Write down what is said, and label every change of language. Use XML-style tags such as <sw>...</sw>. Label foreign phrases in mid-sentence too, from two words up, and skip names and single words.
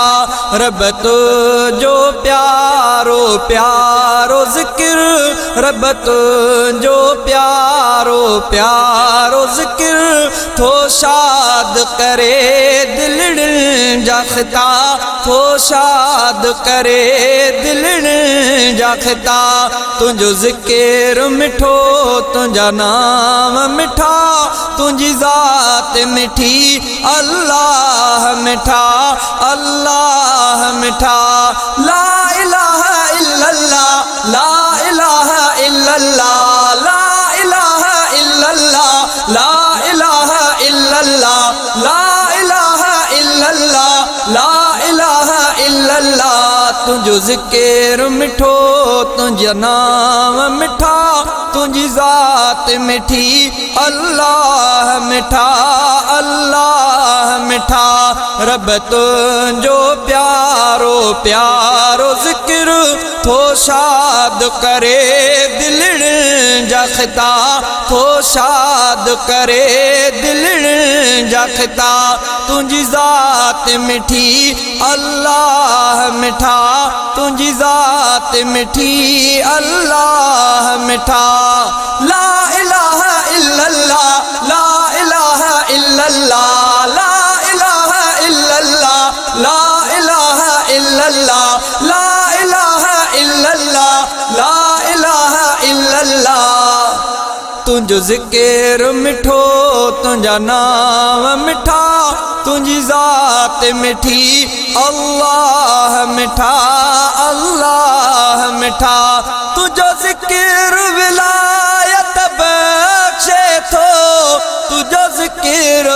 <sd>रब तुझो प्यारो प्यारो ज़िक्र रब तुझो प्यारो प्यारो ज़िक्र थो शाद करे दिल जाखता थो शाद करे दिल जाखता। तुझो ज़िक्र मिठो तुझा नाम मिठा तुझी ज़ात मिठी अल्लाह मिठा अल्लाह मिठा।</sd> <ar>لا إله إلا الله لا إله إلا الله لا إله إلا الله لا إله إلا الله لا إله إلا الله لا إله إلا الله.</ar> <sd>तुझो ज़िक्र मिठो तुझा नाम मिठा तुझी ज़ात मिठी अल्लाह मिठा अल्लाह मिठा। रब तुझो प्यारो प्यारो ज़िक्र थो शाद करे दिल जाखता थो शाद करे दिल जाखता। तुझी ज़ात मिठी अल्लाह मिठा तुझी ज़ात मिठी अल्लाह मिठा।</sd> <ar>لا إله إلا الله لا إله إلا الله لا إله إلا الله لا إله إلا الله لا إله إلا الله لا إله إلا الله.</ar> <sd>तुझो ज़िक्र मिठो तुझा नाम मिठा तुझी ज़ात मिठी अल्लाह मिठा अल्लाह मिठा। तुझो ज़िक्र विलायत बख्शे थो तुझो ज़िक्र</sd>